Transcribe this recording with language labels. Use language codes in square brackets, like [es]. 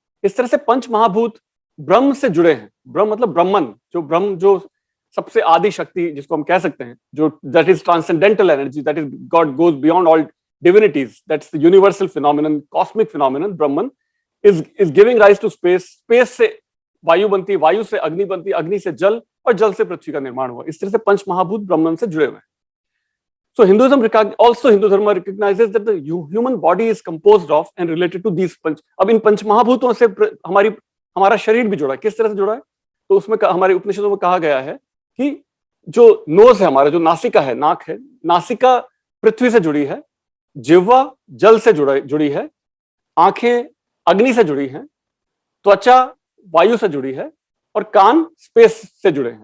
[hi] इस तरह से पंच महाभूत ब्रह्म से जुड़े हैं। ब्रह्म मतलब ब्रह्मन, जो सबसे आदि शक्ति जिसको हम कह सकते हैं, जो [en] That is transcendental energy, that is God, goes beyond all divinities, that's the universal phenomenon, cosmic phenomenon. Brahman is giving rise to space, [hi] space से वायु बनती है, वायु से अग्नि बनती है, अग्नि से जल, और जल से पृथ्वी का निर्माण हुआ। इस तरह से पंच महाभूत ब्रह्मन से जुड़े हुए हैं। [en] So Hindu Dharma recognizes that the human body is composed of and related to these पंच। [hi] अब इन पंच महाभूतों से हमारा शरीर भी जुड़ा है। किस तरह से जुड़ा है? तो उसमें हमारे उपनिषदों में कहा गया है कि जो नोज है हमारा, जो नासिका है, नाक है, नासिका पृथ्वी से जुड़ी है, जिह्वा जल से जुड़ी है, आंखें अग्नि से जुड़ी हैं, त्वचा वायु से जुड़ी है, और कान स्पेस से जुड़े हैं।